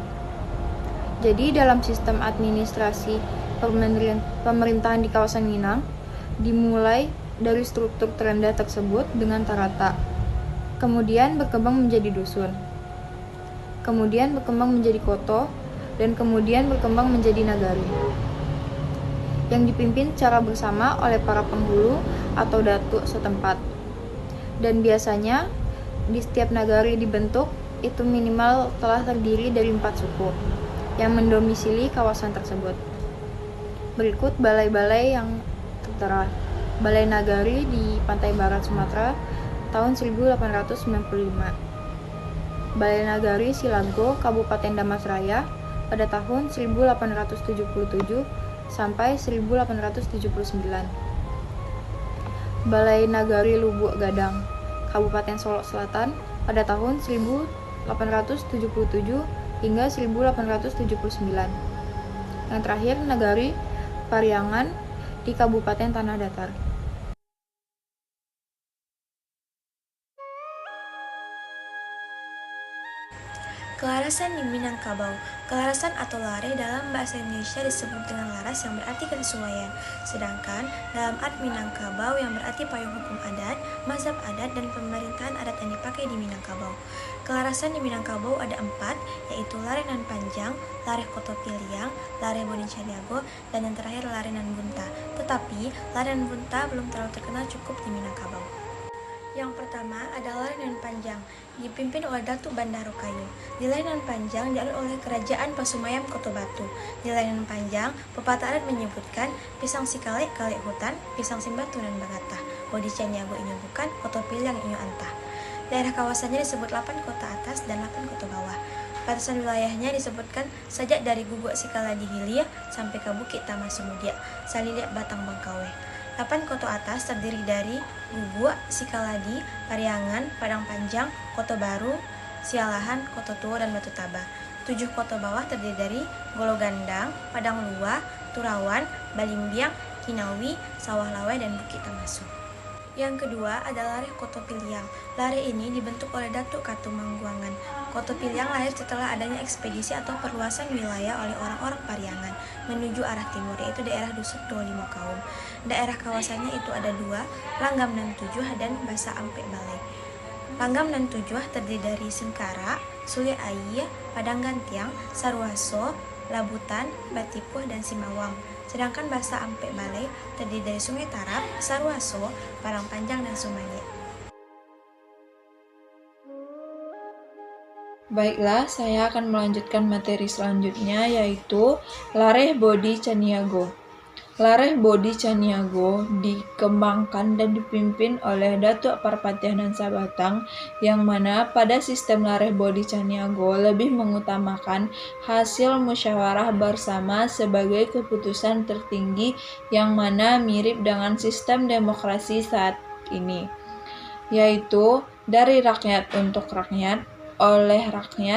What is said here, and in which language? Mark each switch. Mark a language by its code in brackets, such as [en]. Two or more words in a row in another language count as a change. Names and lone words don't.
[id] Jadi dalam sistem administrasi pemerintahan di kawasan Minang, dimulai dari struktur terendah tersebut dengan tarata, kemudian berkembang menjadi dusun, kemudian berkembang menjadi koto, dan kemudian berkembang menjadi nagari, yang dipimpin secara bersama oleh para penghulu atau datuk setempat. Dan biasanya di setiap nagari dibentuk itu minimal telah terdiri dari 4 suku yang mendomisili kawasan tersebut. Berikut balai-balai yang tertera. Balai Nagari di Pantai Barat Sumatera tahun 1895. Balai Nagari Silago, Kabupaten Damasraya pada tahun 1877 sampai 1879. Balai Nagari Lubuk Gadang, Kabupaten Solok Selatan pada tahun 1877 hingga 1879. Yang terakhir, Nagari Pariangan di Kabupaten Tanah Datar. Kelarasan di Minangkabau. Kelarasan atau lare dalam bahasa Indonesia disebut dengan laras yang berarti kesesuaian. Sedangkan dalam art Minangkabau yang berarti payung hukum adat, mazhab adat, dan pemerintahan adat yang dipakai di Minangkabau. Kelarasan di Minangkabau ada 4, yaitu lare nan panjang, lare koto piliang, lare bodi caniago, dan yang terakhir lare nan bunta. Tetapi lare nan bunta belum terlalu terkenal cukup di Minangkabau. Yang pertama adalah Lare Nan Panjang, dipimpin oleh Datuk Bandaro Kayu. Di Lare Nan Panjang dialur oleh Kerajaan Pasumayam Koto Batu. Di Lare Nan Panjang, pepatah adat menyebutkan [min] pisang sikale kale hutan, pisang simbatu dan bagatah. Bodi caniago inyo bukan, koto piliang inyo antah. [id] Daerah kawasannya disebut 8 kota atas dan 8 kota bawah. Batasan wilayahnya disebutkan sajak dari Gubuk Sikala di Hilir sampai ke Bukit Tamasumudia, Saliliak Batang Bangkawe. 8 kota atas terdiri dari Gubuk, Sikaladi, Pariangan, Padang Panjang, Koto Baru, Sialahan, Koto Tua, dan Batu Taba. 7 kota bawah terdiri dari Gologandang, Padang Luwa, Turawan, Balimbiang, Kinawi, Sawah Lawai, dan Bukit Tamasu. Yang kedua adalah Lare Koto Piliang. Lare ini dibentuk oleh Datuk Katu Mangguangan. Koto Piliang lahir setelah adanya ekspedisi atau perluasan wilayah oleh orang-orang Pariangan menuju arah timur, yaitu daerah Dusun 25 Kaum. Daerah kawasannya itu ada 2, Langgam nan 7 dan Basa Ampe Balai. Langgam nan 7 terdiri dari Singkara, Sule Ai, Padang Gantiang, Sarwaso, Labutan, Batipuh, dan Simawang. Sedangkan Basa Ampe Balai terdiri dari Sungai Tarap, Sarwaso, Parang Panjang, dan Sumanya. Baiklah, saya akan melanjutkan materi selanjutnya, yaitu Lare Bodi Caniago. Lare Bodi Caniago dikembangkan dan dipimpin oleh Datuk Parpatianan Sabatang, yang mana pada sistem Lare Bodi Caniago lebih mengutamakan hasil musyawarah bersama sebagai keputusan tertinggi, yang mana mirip dengan sistem demokrasi saat ini, yaitu dari rakyat untuk rakyat, oleh rakyat.